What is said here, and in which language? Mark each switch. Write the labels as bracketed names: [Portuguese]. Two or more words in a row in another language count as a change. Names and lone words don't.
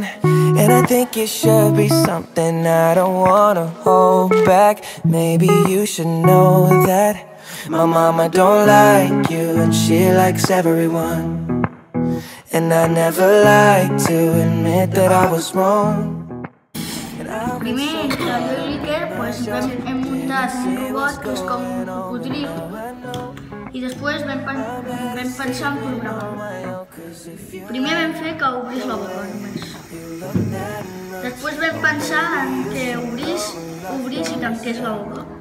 [English] And I think it should be something I don't wanna hold back. Maybe you should know that my mama don't like you, and she likes everyone. And I never like to admit that I was wrong. [Catalan] Primer, jo i l'Iker hem muntat un robot que és com un cocodril, i després vam pensar en programar-lo. Primer vam fer que obrís la boca només. Després vam pensar en que obrís i tanqués la boca.